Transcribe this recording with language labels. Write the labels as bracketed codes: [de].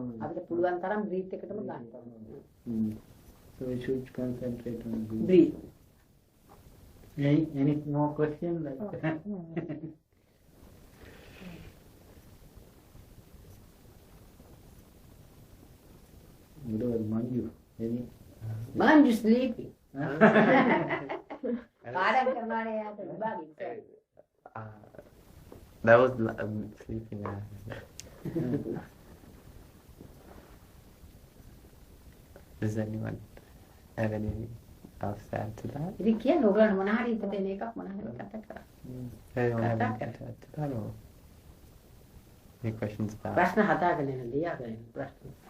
[si] අපිට පුළුවන් තරම් breathe එකටම ගන්න ඕනේ. [en] So we should concentrate on breathing. Breathe. Any more questions? Like What about Manju? Any? Man, you sleeping. And [si] පාඩම් කරනවානේ යාට විභාගෙ ඉතින්. [en] that was sleeping. Does anyone have anything else to add to that? [si] ඉතින් කියන්නේ ඔයගොල්ලෝ මොන හරි හිතට එන එකක් මොන හරි කතා කරා. [en] Anyone have anything to add to that, or any questions about? [si] ප්‍රශ්න හදාගෙන එන ලියාගෙන එන ප්‍රශ්න.